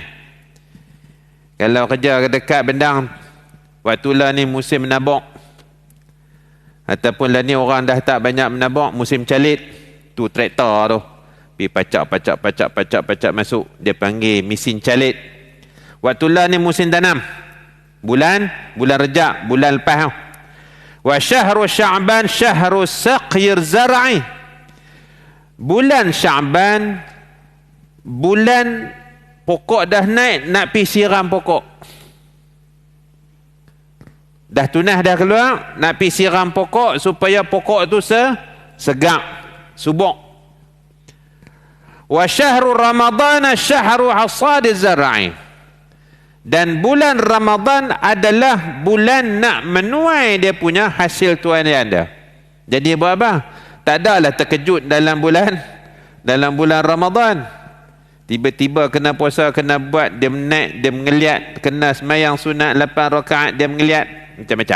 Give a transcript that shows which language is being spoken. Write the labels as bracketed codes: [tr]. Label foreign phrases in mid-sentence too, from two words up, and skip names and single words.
[ms] Kalau kerja dekat bendang, waktu lah ni musim menabuk, ataupun lah ni orang dah tak banyak menabuk, musim calit, tu traktor tu pi pacak masuk, dia panggil mesin calit. Waktu lah ni musim tanam, bulan Rejab, bulan lepas tu. [ar] وشهر شعبان شهر سقي الزرع, [ms] bulan Sya'ban bulan pokok dah naik, nak pi siram pokok. Dah tunah dah keluar, nak pi siram pokok supaya pokok tu segak, subuk. [ar] وشهر رمضان شهر حصاد الزرع, [ms] Dan bulan Ramadan adalah bulan nak menuai dia punya hasil tuan dia anda. Jadi buat apa? Tak adalah terkejut dalam bulan Ramadan. Tiba-tiba kena puasa, kena buat, dia menaik, dia mengeliat, kena semayang sunat 8 rakaat, dia mengeliat, macam-macam.